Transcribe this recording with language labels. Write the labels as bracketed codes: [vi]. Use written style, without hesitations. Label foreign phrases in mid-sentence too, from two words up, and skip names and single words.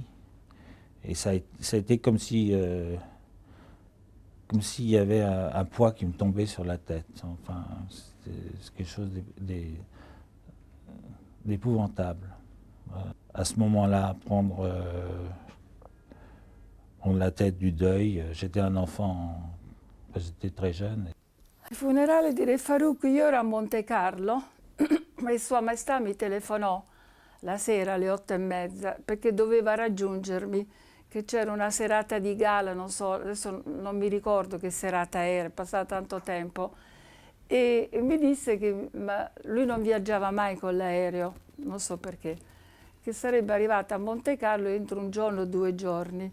[fr] Et ça a été comme si comme s'il y avait un poids qui me tombait sur la tête. Enfin, c'est quelque chose d'épouvantable. À ce moment-là, prendre la tête du deuil, j'étais un enfant, j'étais très jeune. [it] Al funerale di Re Farouk io ero a Monte Carlo e Sua Maestà mi telefonò la sera alle 8:30 perché doveva raggiungermi, che c'era una serata di gala, non so, adesso non mi ricordo che serata era, è passato tanto tempo, e mi disse che lui non viaggiava mai con l'aereo, non so perché, che sarebbe arrivata a Monte Carlo entro un giorno o 2 giorni.